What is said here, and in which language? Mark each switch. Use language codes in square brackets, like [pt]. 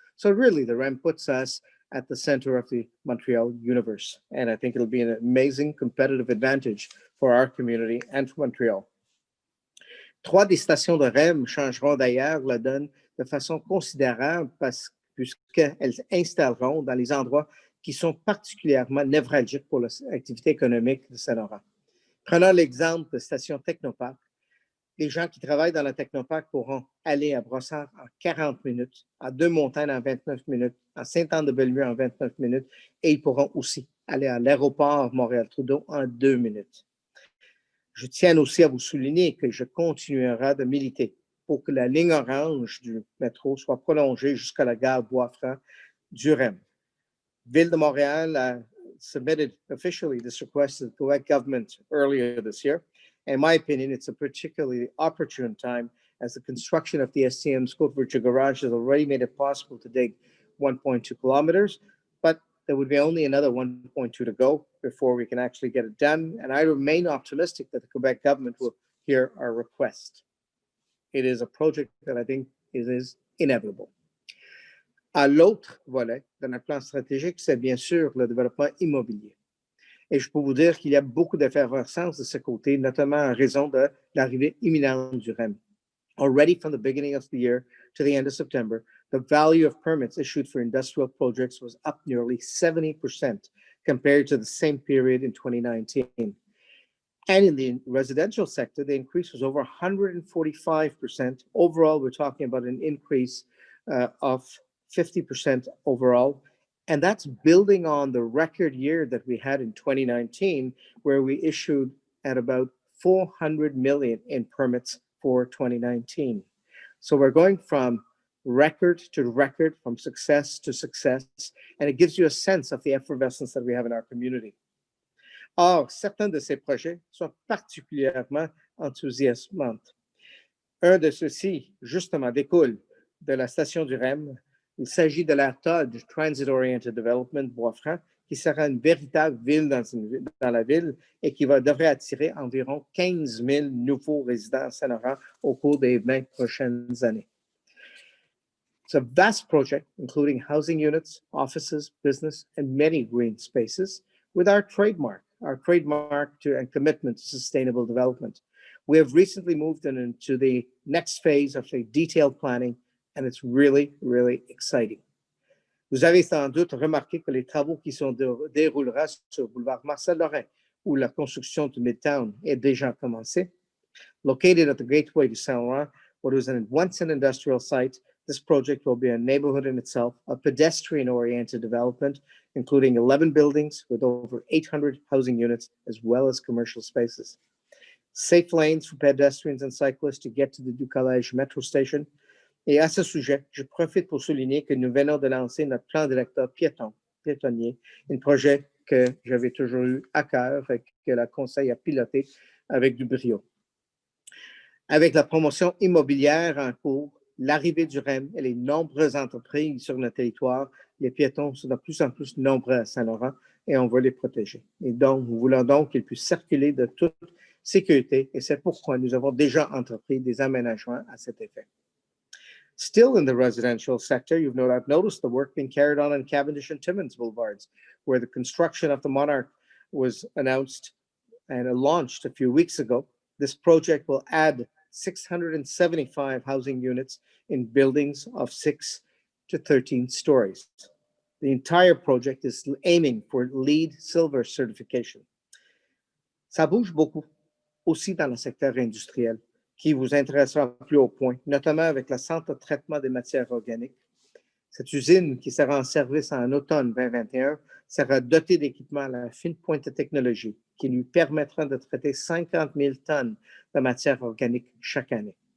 [en] So really, the REM puts us at the center of the Montreal universe. And I think it'll be an amazing competitive advantage for our community and for Montreal. [fr] 3 des stations de REM changeront d'ailleurs la donne de façon considérable puisqu'elles installeront dans les endroits qui sont particulièrement névralgiques pour l'activité économique de Saint-Laurent. Prenons l'exemple de station Technoparc. Les gens qui travaillent dans la Technoparc pourront aller à Brossard en 40 minutes, à Deux-Montagnes en 29 minutes, à Sainte-Anne-de-Bellevue en 29 minutes, et ils pourront aussi aller à l'aéroport Montréal-Trudeau en 2 minutes. Je tiens aussi à vous souligner que je continuerai de militer pour que la ligne orange du métro soit prolongée jusqu'à la gare Bois-Franc du REM. [en] Ville de Montréal a submitted officially this request to the Quebec government earlier this year. In my opinion, it's a particularly opportune time as the construction of the STM Scope Virtue Garage has already made it possible to dig 1.2 kilometers, but there would be only another 1.2 to go before we can actually get it done. And I remain optimistic that the Quebec government will hear our request. It is a project that I think is inevitable. [fr] À l'autre volet de notre plan stratégique, c'est bien sûr le développement immobilier. Et je peux vous dire qu'il y a beaucoup d'effervescence de ce côté, notamment en raison de l'arrivée imminente du REM. [en] Already from the beginning of the year to the end of September, the value of permits issued for industrial projects was up nearly 70% compared to the same period in 2019. And in the residential sector, the increase was over 145%. Overall, we're talking about an increase of 50% overall. And that's building on the record year that we had in 2019, where we issued at about 400 million in permits for 2019. So we're going from record to record, from success to success, and it gives you a sense of the effervescence that we have in our community. [fr] Or, certains de ces projets sont particulièrement enthousiasmants. Un de ceux-ci, justement, découle de la station du REM. Il s'agit de la TOD, Transit Oriented Development Bois-Franc, qui sera une véritable ville dans la ville et qui devrait attirer environ 15 000 nouveaux résidents à Saint-Laurent au cours des 20 prochaines années. [en] It's a vast project, including housing units, offices, business, and many green spaces, with our trademark and commitment to sustainable development. We have recently moved into the next phase of the detailed planning, and it's really, really exciting. [fr] Vous avez sans doute remarqué que les travaux qui se dérouleront sur le boulevard Marcel-Lorrain, où la construction de Midtown est déjà commencée. [en] Located at the gateway to Saint-Laurent, what was once an industrial site, this project will be a neighborhood in itself, a pedestrian-oriented development, including 11 buildings with over 800 housing units, as well as commercial spaces. Safe lanes for pedestrians and cyclists to get to the Du Collège metro station. [fr] Et à ce sujet, je profite pour souligner que nous venons de lancer notre plan directeur piétonnier, un projet que j'avais toujours eu à cœur et que le Conseil a piloté avec du brio. Avec la promotion immobilière en cours, l'arrivée du REM et les nombreuses entreprises sur notre territoire, les piétons sont de plus en plus nombreux à Saint-Laurent et on veut les protéger. Et donc, nous voulons donc qu'ils puissent circuler de toute sécurité et c'est pourquoi nous avons déjà entrepris des aménagements à cet effet. [en] Still in the residential sector, I've noticed the work being carried on Cavendish and Timmins Boulevards, where the construction of the Monarch was announced and launched a few weeks ago. This project will add 675 housing units in buildings of 6 to 13 stories. The entire project is aiming for LEED Silver certification. [fr] Ça bouge beaucoup aussi dans le secteur industriel, qui vous intéressera plus au point, notamment avec le centre de traitement des matières organiques. Cette usine, qui sera en service en automne 2021, sera dotée d'équipements à la fine pointe de technologie qui lui permettront de traiter 50 000 tonnes de matières organiques chaque année.